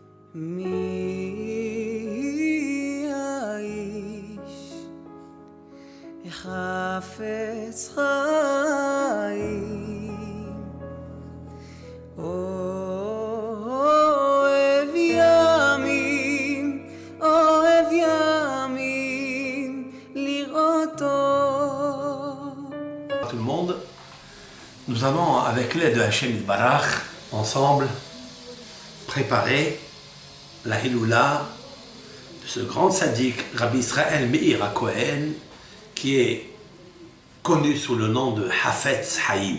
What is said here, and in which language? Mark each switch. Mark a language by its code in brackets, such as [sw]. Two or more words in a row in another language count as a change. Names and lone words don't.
[he] מי האיש החפץ חיים אוהב ימים לראותו. [fr] Tout le monde, nous allons avec l'aide de [he] השם ברוך [fr] ensemble préparer la Hiloula de ce grand sadique, Rabbi Israël Meir HaKohen, qui est connu sous le nom de Hafetz Haïm.